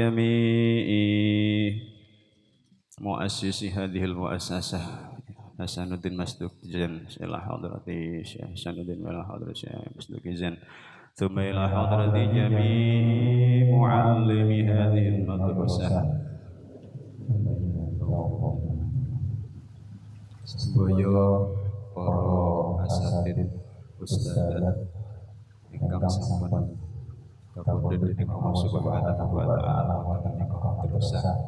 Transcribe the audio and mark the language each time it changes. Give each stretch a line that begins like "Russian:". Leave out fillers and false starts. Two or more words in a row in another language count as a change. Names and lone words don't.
Arabic: جميع مؤسس هذه المؤسسة حسن الدين مسدوق زين إلى حضرة الشيخ حسن الدين وإلى حضرة الشيخ مسدوق زين ثم إلى حضرة جميع معلمي هذه المدرسة
Javanese: sedaya para asatid ustadzat ingkang sampun kapundhut dening Allah
Arabic: سبحانه وتعالى
Javanese: wonten ing madrasah.